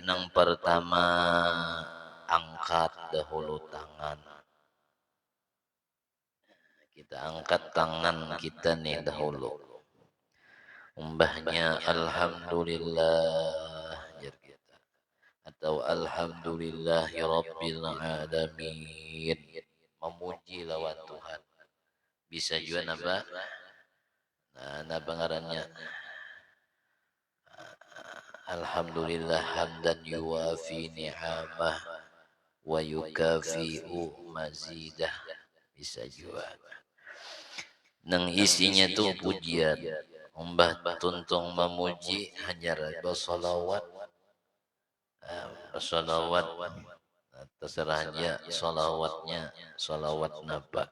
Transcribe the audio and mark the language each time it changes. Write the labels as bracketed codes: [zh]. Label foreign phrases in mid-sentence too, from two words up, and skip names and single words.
[bjn] Yang pertama angkat dahulu tangan. Kita angkat tangan kita nih dahulu. Umbahnya alhamdulillah kita. [ar] Atau الحمد لله رب العالمين. [bjn] Memuji lawan Tuhan. Bisa juga napa? Nah pengarannya [ar] الحمد لله حمدا يوافي نعمه ويكافئ مزيده. [bjn] Bisa juga. Nang isinya tuh pujian. Umbah tuntung memuji hanya bersolawat. Bersolawat. Terserahnya solawatnya. Solawat napa.